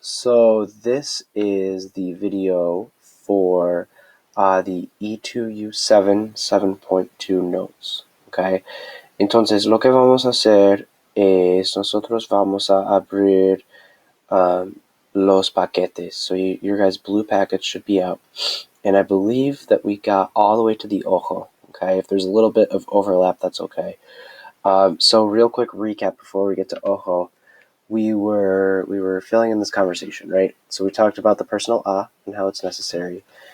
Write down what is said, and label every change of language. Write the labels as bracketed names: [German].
[English] So this is the video for the E2U7 7.2 notes. [Spanish] Okay, entonces lo que vamos a hacer es nosotros vamos a abrir los paquetes. [English] So your guys' blue packets should be out, and I believe that we got all the way to the ojo. Okay, if there's a little bit of overlap, that's okay. So real quick recap before we get to ojo. We were filling in this conversation, right? So we talked about the personal a and how it's necessary.